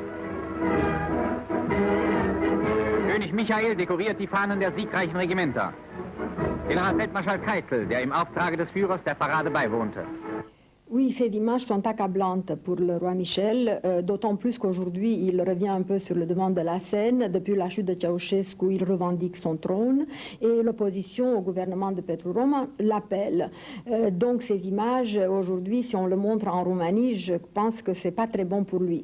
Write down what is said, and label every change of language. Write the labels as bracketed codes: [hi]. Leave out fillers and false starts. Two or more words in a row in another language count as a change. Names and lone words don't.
[de] König Michael dekoriert die Fahnen der siegreichen Regimenter. Generalfeldmarschall Keitel, der im Auftrage des Führers der Parade beiwohnte. [fr] Oui, ces images sont accablantes pour le roi Michel, d'autant plus qu'aujourd'hui, il revient un peu sur le devant de la scène. Depuis la chute de Ceausescu, il revendique son trône et l'opposition au gouvernement de Petru Roman l'appelle. Donc ces images, aujourd'hui, si on le montre en Roumanie, je pense que c'est pas très bon pour lui.